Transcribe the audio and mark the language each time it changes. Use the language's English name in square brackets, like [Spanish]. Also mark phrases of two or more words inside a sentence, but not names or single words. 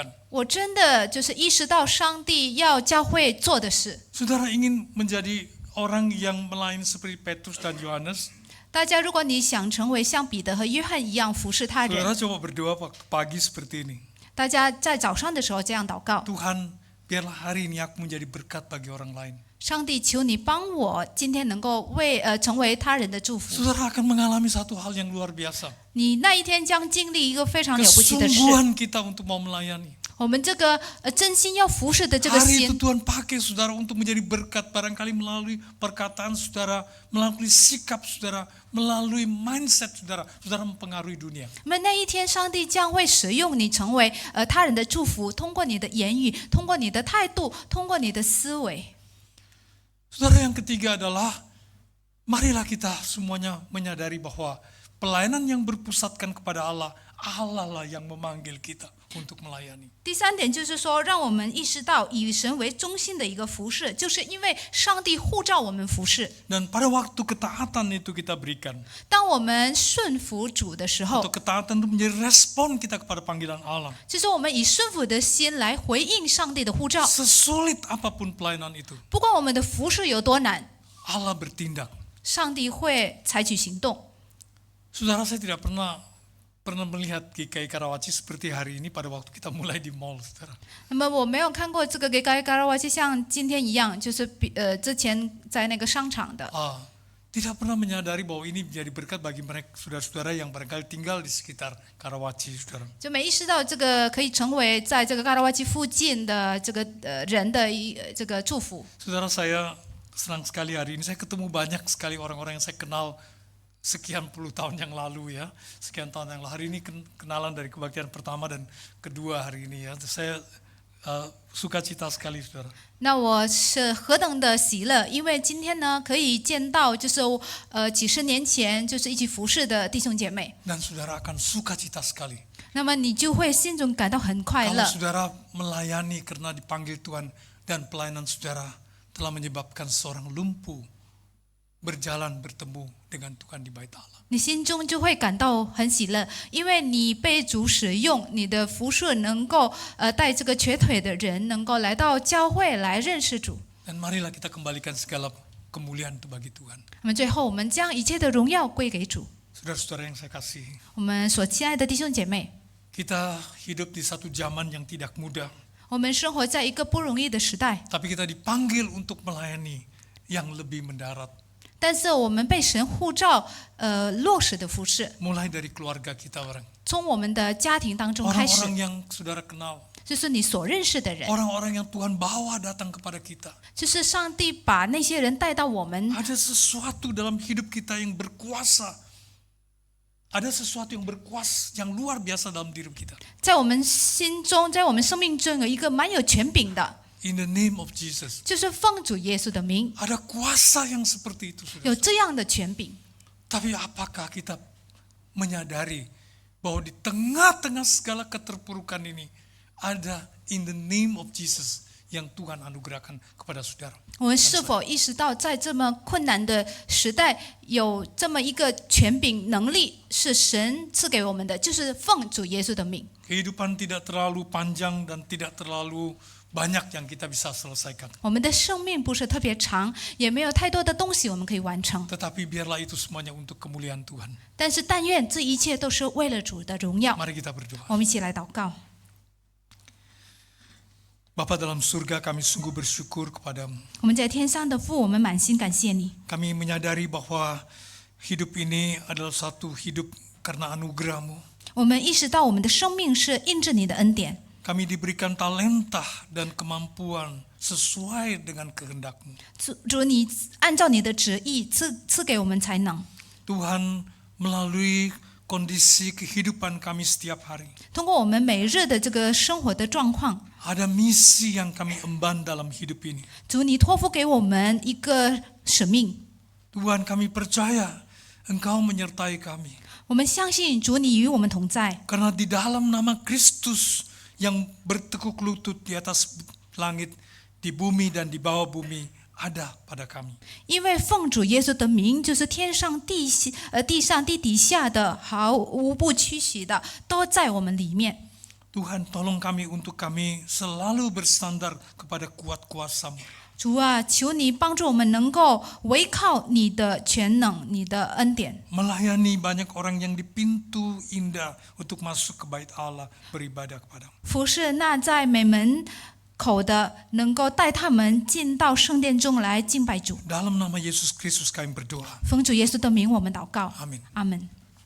[Chinese] 我真的就是意识到上帝要教会做的事。 [Indonesian] Saudara ingin menjadi orang yang melayani seperti Petrus dan Yohanes. [Chinese] 大家，如果你想成为像彼得和约翰一样服侍他 [Indonesian] Saudara [Chinese] 人， [Indonesian] coba berdoa pagi seperti ini. [Chinese] 大家在早上的时候这样祷告： [Indonesian] Tuhan, biarlah hari ini aku menjadi berkat bagi orang lain. [Chinese] 上帝，求你帮我今天能够成为他人的祝福。 [Indonesian] Saudara akan mengalami satu hal yang luar biasa. [Chinese] 你那一天将经历一个非常了不起的事。 [Indonesian] Kesungguhan kita untuk mau melayani. [Chinese] 我们这个真心要服侍的这个 [Indonesian] Hari itu [Chinese] 心， [Indonesian] Tuhan pakai saudara untuk menjadi berkat barangkali melalui perkataan saudara, melalui sikap saudara, melalui mindset saudara, saudara mempengaruhi dunia. [Chinese] 那么那一天，上帝将会使用你成为他人的祝福，通过你的言语，通过你的态度，通过你的思维。 [Indonesian] Saudara, yang ketiga adalah marilah kita semuanya menyadari bahwa pelayanan yang berpusatkan kepada Allah, Allah lah yang memanggil kita untuk melayani. [Chinese] 第三点就是说，让我们意识到以神为中心的一个服侍，就是因为上帝呼召我们服侍。 [Indonesian] Dan pada waktu ketaatan itu kita berikan, [Chinese] 当我们顺服主的时 [Indonesian] atau [Chinese] 候， [Indonesian] ketaatan itu menjadi respon kita kepada panggilan Allah. [Chinese] 就是我们以顺服的心来回应上帝的呼召。 [Indonesian] Sesulit apapun pelayanan itu, [Chinese] 不管我们的服侍有多难， [Indonesian] Allah bertindak. [Chinese] 上帝会采取行动。 [Indonesian] Saudara, saya tidak pernah pernah melihat GKI Karawaci seperti hari ini pada waktu kita mulai di mall, saudara. [Chinese] 那么我没有看过这个给盖嘎拉瓦基像今天一样，就是之前在那个商场的。 [Indonesian] Tidak pernah menyadari bahwa ini menjadi berkat bagi mereka saudara-saudara yang barangkali tinggal di sekitar Karawaci, saudara. [Chinese] 就没意识到这个可以成为在这个嘎拉瓦基附近的这个人的这个祝福。 [Indonesian] Saudara, saya senang sekali hari ini saya ketemu banyak sekali orang-orang yang saya kenal sekian puluh tahun yang lalu ya, sekian tahun yang lalu. Hari ini kenalan dari kebaktian pertama dan kedua hari ini ya. Saya sukacita sekali, saudara. [Chinese] 那我是何等的喜乐，因为今天呢可以见到就是几十年前就是一起服侍的弟兄姐妹。 [Indonesian] Dan saudara akan sukacita sekali. [Chinese] 那么你就会心中感到很快 [Indonesian] Kalau [Chinese] 乐。 [Indonesian] saudara melayani karena dipanggil Tuhan dan pelayanan saudara telah menyebabkan seorang lumpuh berjalan bertemu dengan Tuhan di bait Allah. [Chinese] 你心中就会感到很喜乐，因为你被主使用，你的服侍能够带这个瘸腿的人能够来到教会来认识主。 [Indonesian] Dan marilah kita kembalikan segala kemuliaan itu bagi Tuhan. [Chinese] 那么最后，我们将一切的荣耀归给主。 [Indonesian] Saudara-saudara yang saya kasihi, [Chinese] 我们所亲爱的弟兄姐妹， [Indonesian] kita hidup di satu zaman yang tidak mudah, [Chinese] 我们生活在一个不容易的时代， [Indonesian] tapi kita dipanggil untuk melayani yang lebih mendarat. [Chinese] 但是我们被神呼召，落实的服侍， [Indonesian] Mulai dari keluarga kita, orang. [Chinese] 从我们的家庭当中开始， [Indonesian] Orang-orang yang saudara kenal, [Chinese] 就是你所认识的人， [Indonesian] orang-orang yang Tuhan bawa datang kepada kita. [Chinese] 就是上帝把那些人带到我们。 [Indonesian] Ada sesuatu dalam hidup kita yang berkuasa. Ada sesuatu yang berkuasa, yang luar biasa dalam diri kita. [Chinese] 在我们心中，在我们生命中有一个蛮有权柄的， [English] In the name of Jesus. [Chinese] 就是奉主耶稣的名， [Indonesian] Ada kuasa yang seperti itu, saudara. [Chinese] 有这样的权柄。 [Indonesian] Tapi apakah kita menyadari bahwa di tengah-tengah segala keterpurukan ini ada [English] in the name of Jesus [Indonesian] yang Tuhan anugerahkan kepada saudara? [Chinese] 我们是否意识到，在这么困难的时代，有这么一个权柄能力是神赐给我们的，就是奉主耶稣的名。 [Indonesian] Kehidupan tidak terlalu panjang dan tidak terlalu banyak yang kita bisa selesaikan. [Chinese] 我们的生命不是特别长，也没有太多的东西我们可以完成， [Indonesian] Tetapi biarlah itu semuanya untuk kemuliaan Tuhan. [Chinese] 但是但愿这一切都是为了主的荣耀。 [Indonesian] Mari kita berdoa. [Chinese] 我们一起来祷告。 [Indonesian] Bapa dalam surga, kami sungguh bersyukur kepadamu. [Chinese] 我们在天上的父，我们满心感谢你。 [Indonesian] Kami menyadari bahwa hidup ini adalah satu hidup karena anugerah-Mu. [Chinese] 我们意识到我们的生命是印着你的恩典， [Indonesian] Kami diberikan talenta dan kemampuan sesuai dengan kehendak-Mu. [Chinese] 主你按照你的旨意赐给我们才能。 [Indonesian] Tuhan, melalui kondisi kehidupan kami setiap hari, [Chinese] 通过我们每日的这个生活的状况， [Indonesian] ada misi yang kami emban dalam hidup ini. [Chinese] 主你托付给我们一个使命。 [Indonesian] Tuhan, kami percaya Engkau menyertai kami. [Chinese] 我们相信主你与我们同在， [Indonesian] Karena di dalam nama Kristus yang bertekuk lutut di atas langit, di bumi dan di bawah bumi, ada pada kami. [Chinese] 因为奉主耶稣的名，就是天上地上地底下的毫无不屈膝的，都在我们里面。 [Indonesian] Tuhan, tolong kami untuk kami selalu bersandar kepada kuat kuasa-Mu. [Chinese] 主啊，求你帮助我们能够围靠你的全能、你的恩典， [Indonesian] Melayani banyak orang yang di pintu indah untuk masuk ke bait Allah beribadah kepada-Mu. [Chinese] 服侍那在美门口的，能够带他们进到圣殿中来敬拜主。 [Indonesian] Dalam nama Yesus Kristus kami berdoa. [Chinese] 奉主耶稣的名，我们祷告， [Indonesian] Amin. [Chinese] 阿门。